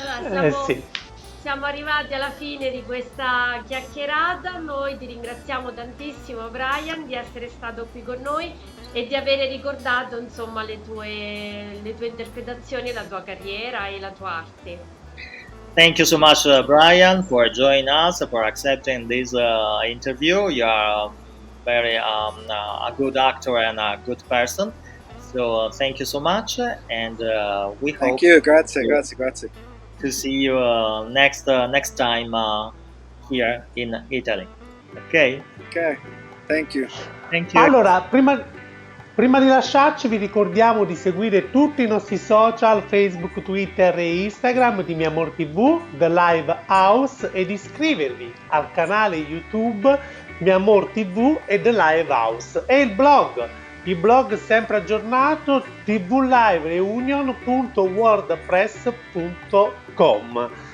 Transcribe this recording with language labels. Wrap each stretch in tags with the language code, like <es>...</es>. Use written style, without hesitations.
<it>Allora, Sì. siamo arrivati alla fine di questa chiacchierata. Noi ti ringraziamo tantissimo, Brian, di essere stato qui con noi e di avere ricordato, insomma, le tue interpretazioni, la tua carriera e la tua arte.</it> <en>Thank you so much, Brian, for joining us, for accepting this interview. You are very a good actor and a good person. So thank you so much, and we hope. Thank you, grazie. To see you next time here in Italy. Ok? Okay, thank you. Thank you.</en> <it>Allora, prima di lasciarci vi ricordiamo di seguire tutti i nostri social, Facebook, Twitter e Instagram di Mi Amor TV, The Live House, e di iscrivervi al canale YouTube Mi Amor TV e The Live House, e il blog sempre aggiornato, tvlivereunion.wordpress.com.</it>